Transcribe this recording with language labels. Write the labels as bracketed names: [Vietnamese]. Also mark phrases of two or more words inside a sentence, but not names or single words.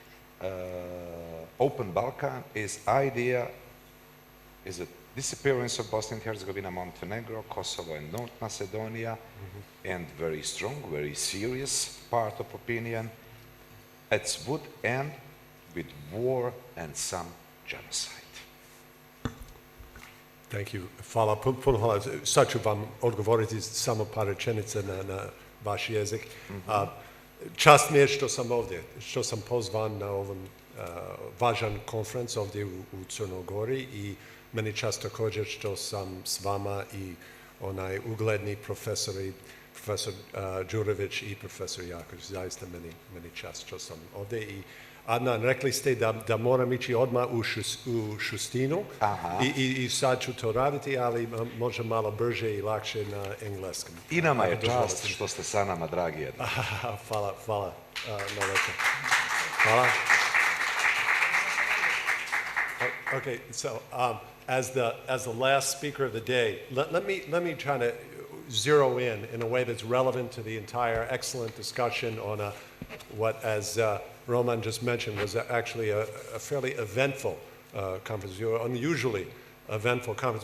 [English] Open Balkan is a disappearance of Bosnia and Herzegovina, Montenegro, Kosovo and North Macedonia, and very strong, very serious part of opinion. It would end with war and some genocide. Thank you. [Bosnian] Hvala. Puno hvala. Sad ću vam odgovoriti samo par rečenica na vaš jezik. Čast mi je što sam ovdje, što sam pozvan na ovom važan konferenc ovdje u Crnoj Gori, i meni čast također što sam s vama i onaj ugledni profesor Đurović i profesor Jaković. Zaista meni čast što sam ovdje. I Adnan, rekli ste da moram ići odmah u Šustinu i sad ću to raditi, ali možda malo brže i lakše na engleskom. I nama je čast što ste sa nama, dragi jedan. Hvala na večer. Hvala. [English] Okay, so as the last speaker of the day, let me try to zero in a way that's relevant to the entire excellent discussion on what, as Roman just mentioned, was actually a fairly eventful conference, unusually eventful conference.